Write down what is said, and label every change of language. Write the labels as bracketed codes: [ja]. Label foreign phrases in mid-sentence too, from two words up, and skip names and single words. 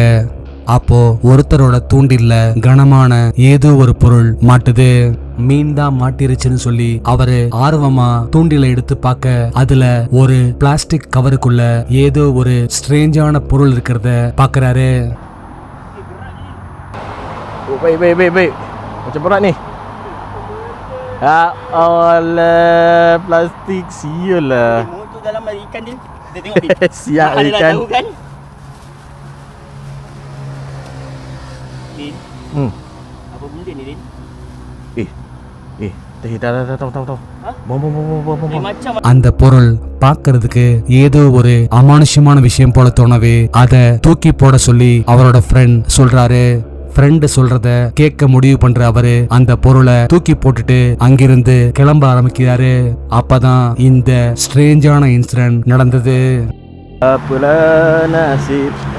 [ta] அப்போ ஒருத்தரோட தூண்டில்ல கனமான ஏதோ ஒரு பொருள் மாட்டுது. மீன் தான் மாட்டிருச்சுன்னு சொல்லி அவரு ஆர்வமா தூண்டில எடுத்து பார்க்க அதுல ஒரு [en] plastic cover [ta] ஏதோ ஒரு ஸ்ட்ரேஞ்சான பொருள் இருக்கிறத பாக்குறாரு. [ms] Baik. Macam berat ni. Ya Allah, plastik sial lah. Tu dalam ada ikan dia. Kita tengok dia. Siap Ada ikan. tahu kan? Din. Apa benda ni, Din? Tahu. Bom. Macam [ta] அந்த பொருள் பார்க்கிறதுக்கு ஏதோ ஒரு அமானுஷ்யமான விஷயம் போல தோணவே அதை தூக்கி போட சொல்லி அவரோட ஃப்ரெண்ட் சொல்றாரு. ஃப்ரெண்ட் சொல்றத கேட்க முடிவு பண்ற அவரு அந்த பொருளை தூக்கி போட்டுட்டு அங்கிருந்து கிளம்ப ஆரம்பிக்கிறாரு. அப்பதான் இந்த [en] strange incident [ta] நடந்தது. [ms] Apalah nasib.